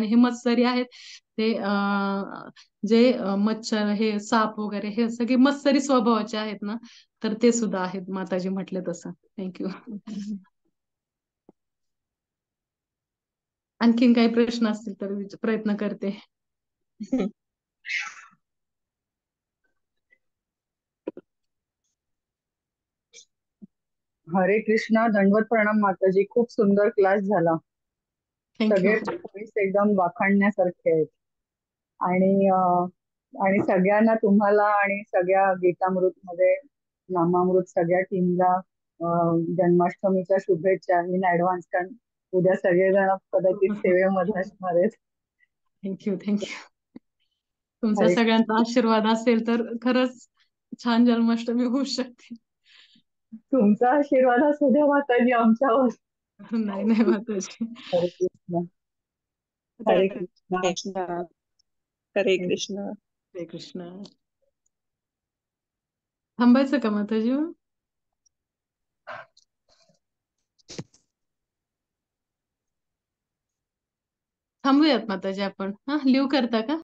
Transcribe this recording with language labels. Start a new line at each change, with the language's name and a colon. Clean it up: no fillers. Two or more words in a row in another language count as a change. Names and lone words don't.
Marathi: आणि हे मत्सरी आहेत ते जे मच्छर, हे साप वगैरे, हे सगळे मत्सरी स्वभावाचे आहेत ना, तर ते सुद्धा आहेत, माताजी म्हटले तसं. थँक्यू. आणखीन काही प्रश्न असतील तर प्रयत्न करते. हरे कृष्णा, दंडवत प्रणाम माताजी. खूप सुंदर क्लास झाला. थँक्यू. सगळे पॉइंट्स एकदम वाखाणण्यासारखे आहेत. आणि आणि सगळ्यांना, तुम्हाला आणि सगळ्या गीतामृत मध्ये, नामामृत सगळ्या टीमला जन्माष्टमीच्या शुभेच्छा
English: in advance.
Marathi: कारण उद्या सगळेजण कदाचित सेवेमध्ये असणार आहेत. थँक्यू. तुमचा हरे सगळ्यांचा आशीर्वाद असेल तर खरंच छान जन्माष्टमी होऊ शकते. तुमचा आशीर्वाद असू द्या माताजी आमच्यावर. नाही नाही माताजी. हरे कृष्ण. हरे हरे कृष्ण. कृष्ण. हरे कृष्ण. हरे कृष्ण. थांबायचं का माताजी? थांबूयात माताजी आपण. लिव्ह करता का?